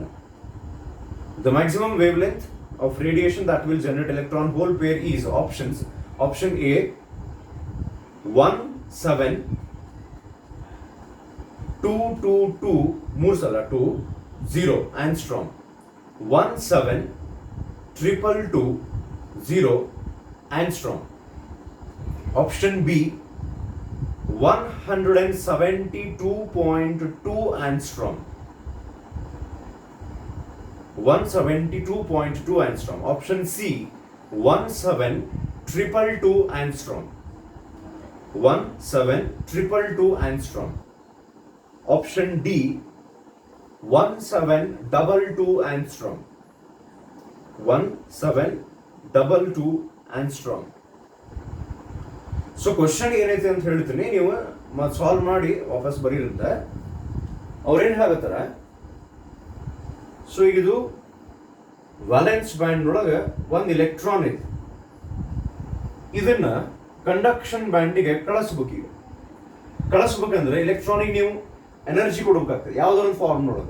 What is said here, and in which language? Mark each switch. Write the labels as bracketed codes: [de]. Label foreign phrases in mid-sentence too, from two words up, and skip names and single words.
[en] the maximum wave length of radiation that will generate electron hole pair is options. option A 17,222 angstrom, 17,222 angstrom. Option B 172.2 angstrom, 172.2 angstrom. Option C 17,222 angstrom, 17,222 angstrom. Option D 1722 angstrom, 1722 angstrom. so question [kn] ಏನೈತೆ ಅಂತ ಹೇಳ್ತೀನಿ, ನೀವು ಸಾಲ್ವ್ ಮಾಡಿ ವಾಪಸ್ ಬರೀರುತ್ತೆ. ಅವ್ರೇನ್ ಹೇಳತ್ತಾರ, ಸೊ ಇದು [en] valence band [kn] ಒಳಗೆ ಒಂದು ಎಲೆಕ್ಟ್ರಾನ್ ಇದೆ, ಇದನ್ನ ಕಂಡಕ್ಷನ್ ಬ್ಯಾಂಡಿಗೆ ಕಳಿಸ್ಬೇಕಂದ್ರೆ ಎಲೆಕ್ಟ್ರಾನಿಗೆ ನೀವು ಎನರ್ಜಿ ಕೊಡ್ಬೇಕಾಗ್ತದೆ ಯಾವ್ದೋ ಒಂದು ಫಾರ್ಮ್ ಒಳಗೆ.